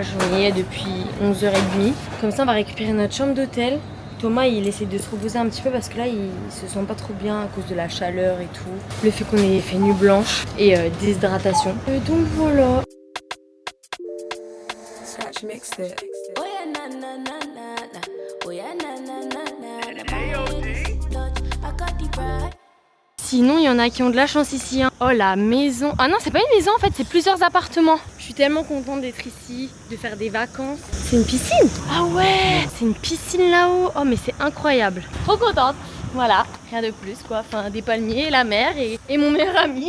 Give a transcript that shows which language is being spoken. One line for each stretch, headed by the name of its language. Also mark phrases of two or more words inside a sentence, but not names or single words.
French: On y est depuis 11h30. Comme ça, on va récupérer notre chambre d'hôtel. Thomas, il essaie de se reposer un petit peu parce que là, il se sent pas trop bien à cause de la chaleur et tout. Le fait qu'on ait fait nuit blanche et déshydratation. Donc voilà.
English: Oh yeah, na na na na na. Oh yeah, na na na na na. I got the bride.
French: Sinon, il y en a qui ont de la chance ici. Hein. Oh, la maison. Ah non, c'est pas une maison en fait, c'est plusieurs appartements. Je suis tellement contente d'être ici, de faire des vacances. C'est une piscine. Ah ouais, c'est une piscine là-haut. Oh, mais c'est incroyable. Trop contente. Voilà, rien de plus quoi. Enfin, des palmiers, la mer et mon meilleur ami.